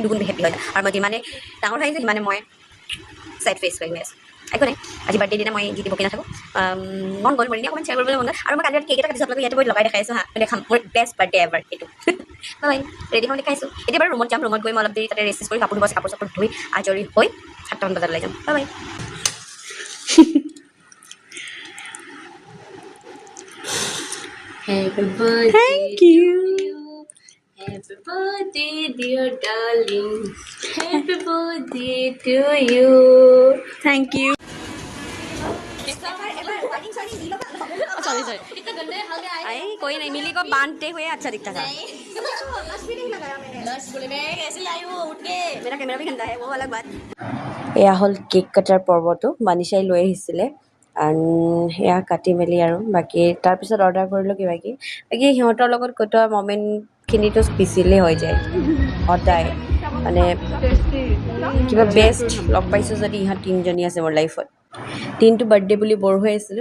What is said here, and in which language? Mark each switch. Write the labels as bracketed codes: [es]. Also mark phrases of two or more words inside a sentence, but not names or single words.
[as] দুগুণ হেপী হয় আৰু মই যিমানে ডাঙৰ হৈ আহিছোঁ সিমানে মই [en] side face [as] হৈ গৈ আছোঁ একো নাই আজি বাৰ্থডে দিনা মই যি বকি নাথাকোঁ মন গ'ল মৰিনি অকণমান শ্বেয়াৰ কৰিবলৈ মন গ'ল আৰু মই কালি ৰাতি কেক এটা কাটিছোঁ আপোনালোকে ইয়াতে মই লগাই দেখাইছোঁ হা মানে দেখাম মোৰ [en] best birthday ever [as] এইটো হয় ৰেডি হৈ দেখাইছোঁ এতিয়া বাৰু ৰুমত যাম ৰুমত গৈ মই অলপ দেৰি তাতে ৰেষ্ট কৰি কাপোৰ চাপোৰ ধুই আজৰি হৈ 7টামান বজাত ওলাই যাম বাই [en] Happy birthday Thank you. to you. Happy birthday, dear darling. Happy birthday to you. Thank you. [hi] आई कोई नहीं मिली को बांधते हुए अच्छा दिखता था मेरा कैमरा भी गंदा है वो अलग बात [as] এয়া হ'ল কেক কটাৰ পৰ্বটো মানিছাই লৈ আহিছিলে সেয়া কাটি মেলি আৰু বাকী তাৰপিছত অৰ্ডাৰ কৰিলোঁ বাকী সিহঁতৰ লগত কটোৱা মমেণ্টখিনিতো স্পেচিয়েলি হৈ যায় সদায় মানে কিবা বেষ্ট লগ পাইছোঁ যদি ইহঁত তিনিজনী আছে মোৰ লাইফত দিনটো বাৰ্থডে বুলি বৰ হৈ আছিলোঁ